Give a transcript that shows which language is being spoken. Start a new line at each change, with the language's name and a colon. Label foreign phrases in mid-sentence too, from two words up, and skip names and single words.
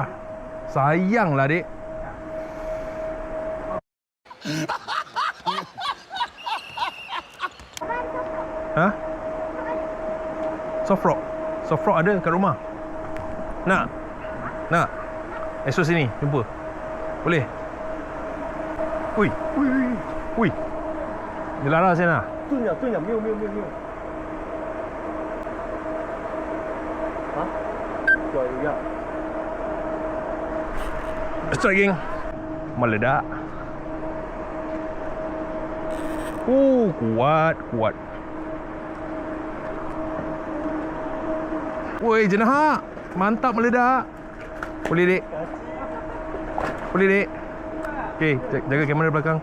Malay: Sayanglah, Dek. Hah?
English: Soft rock. Soft rock
Malay: ada kat rumah. Nak? Nak? Esok sini jumpa. Boleh? Ui. Ui. Dia lara sana.
Chinese: 对呀，没有。啊？有呀。
Malay: Striking. Meledak. Kuat. Woi, jenahak. Mantap meledak. Boleh, Dek. Okey, jaga kamera belakang.